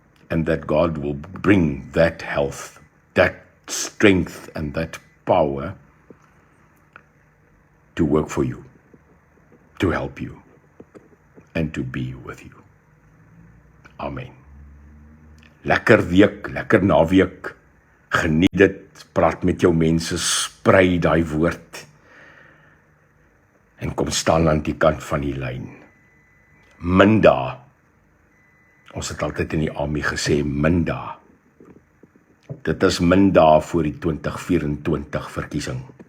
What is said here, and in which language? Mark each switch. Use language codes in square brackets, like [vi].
[en] And that God will bring that health, that strength, and that power to work for you, to help you, and to be with you. Amen. [af] Lekker week, lekker naweek. Geniet dit, praat met jou mense, sprei daai woord. En kom staan aan die kant van die lyn. Minda. Ons het altyd in die army gesê, minda. Dit is minda voor die 2024 verkiesing.